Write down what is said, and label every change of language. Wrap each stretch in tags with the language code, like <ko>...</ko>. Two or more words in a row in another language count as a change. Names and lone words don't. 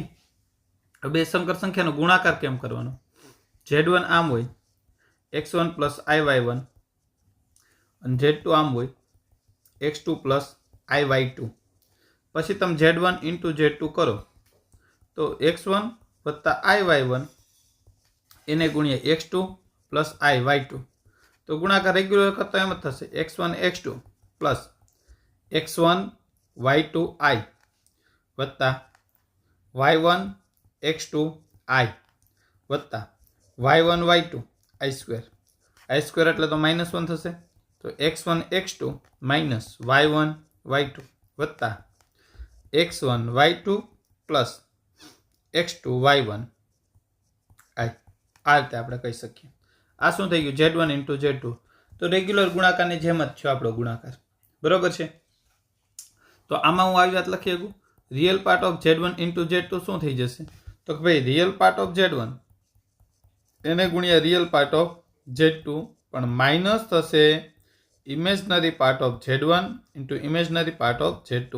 <gu>બે સંકર સંખ્યાનો ગુણાકાર કેમ કરવાનો? Z1 આમ હોય x1 પ્લસ iy1 અને Z2 આમ હોય x2 પ્લસ iy2. પછી તમે Z1 ઇન્ટુ Z2 કરો તો x1 વત્તા iy1 એને ગુણ્યા x2 પ્લસ iy2. તો ગુણાકાર રેગ્યુલર કરતા એમ જ થશે x1 x2 પ્લસ x1 y2 i વત્તા y1 x2 i વત્તા y1 y2 i સ્ક્વેર. i સ્ક્વેર એટલે તો -1 થશે, તો x1 x2 માઇનસ y1 y2 વત્તા x1 y2 પ્લસ x2 y1 i. આ રીતે આપણે કહી શકીએ. આ શું થઈ ગયું? Z1 ઇન્ટુ Z2. તો રેગ્યુલર ગુણાકારની જેમ જ થયો આપણો ગુણાકાર. બરોબર છે? તો આમાં હું આવી વાત લખી શકું,</gu> <en>real part of Z1 into Z2</en> <gu>શું થઈ જશે? તો કે ભાઈ</gu> <en>real part of Z1</en> <gu>એને ગુણ્યા</gu> <en>real part of Z2,</en> <gu>પણ માઇનસ થશે</gu> <en>imaginary part of Z1 into imaginary part of Z2.</en>